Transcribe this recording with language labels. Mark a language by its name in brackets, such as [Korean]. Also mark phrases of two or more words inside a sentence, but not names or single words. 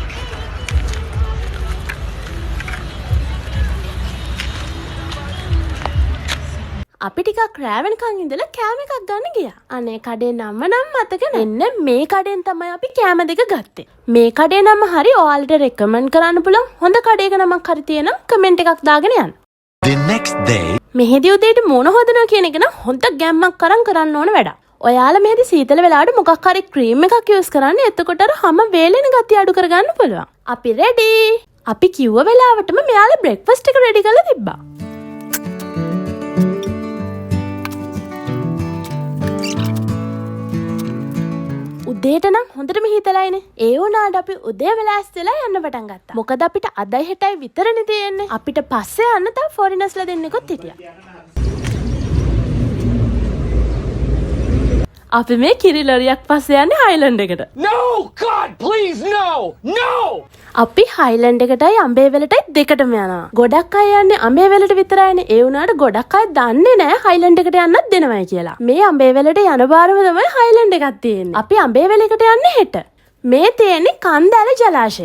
[Sinhala] අපි ටිකක් රෑ වෙනකන් ඉඳලා කෑම එකක් ගන්න ගියා. අනේ කඩේ නම නම් මතක නැහැ. එන්න මේ කඩෙන් තමයි අපි කෑම දෙක ගත්තේ. මේ කඩේ නම හරි ඔයාලට රෙකමන්ඩ් කරන්න පුළුවන් හොඳ කඩේක නමක් හරි තියෙනම් කමෙන්ට් එකක් දාගෙන යන්න. [English] The next day. [Sinhala] මෙහෙදි උදේට මූණ හොදනවා කියන එක නම් හොඳ ගැම්මක් කරන්න ඕන වැඩක්. ඔයාලා මෙහෙදි සීතල වෙලාවට මොකක් හරි ක්‍රීම් එකක් යූස් කරන්න. එතකොට අර හැම වේලෙන ගතිය අඩු කරගන්න පුළුවන්. අපි රෙඩි. අපි කිව්ව වෙලාවටම මෙයාලා බ්‍රෙක්ෆාස්ට් එක රෙඩි කරලා තිබ්බා. උදේට නම් හොඳටම හිතලායිනේ. ඒ වුණාට අපි උදේ වෙලා ඇස්තලා යන්න පටන් ගත්තා. මොකද අපිට අදයි හෙටයි විතරනේ තියෙන්නේ. අපිට පස්සේ යන්න තව ෆොරිනර්ස්ලා දෙන්නෙකුත් හිටියා. අපි මේ කිරි ලොරියක් පස්සේ යන්නේ හයිලන්ඩ් එකට. [English] No! God, please, no! No! [Sinhala] අපි හයිලන්ඩ් එකටයි අඹේවැලටයි දෙකටම යනවා. ගොඩක් අය යන්නේ අඹේවැලට විතරයිනේ. ඒ වුණාට ගොඩක් අය දන්නේ නැහැ හයිලන්ඩ් එකට යන්නත් දෙනවයි කියලා. මේ අඹේවැලට යන බාරම තමයි හයිලන්ඩ් එකක් තියෙන්නේ. අපි අඹේවැලකට යන්නේ හෙට. මේ තියෙන්නේ කන්දෑල ජලාශය.